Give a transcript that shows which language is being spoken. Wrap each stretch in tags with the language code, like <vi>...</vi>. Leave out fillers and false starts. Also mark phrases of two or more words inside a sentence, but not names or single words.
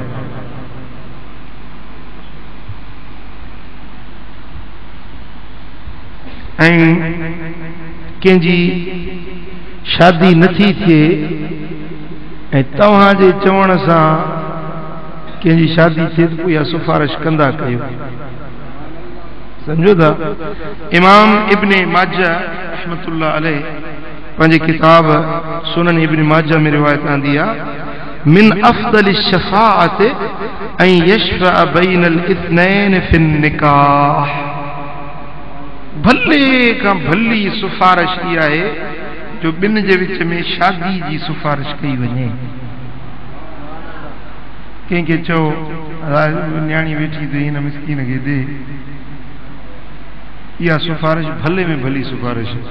<sd>ऐं कंहिंजी शादी नथी थिए ऐं तव्हांजे चवण सां कंहिंजी शादी थिए त पोइ इहा सिफारिश कंदा कयो। समझो था? इमाम इब्ने माजा</sd> <ar>رحمة الله عليه</ar> <sd>पंहिंजे किताब सुनन इब्ने माजा में रिवायत आंदी आहे,</sd> <ar>من أفضل شفاعة أن يشفع بين الاثنين في النكاح.</ar> <sd>भले खां भली सिफारिश इहा आहे जो ॿिनि जे विच में शादी जी सिफारिश कई वञे। कंहिंखे चओ न्याणी वेठी त हिन मिसकीन खे दे, इहा सिफारिश भले में भली सिफारिश।</sd>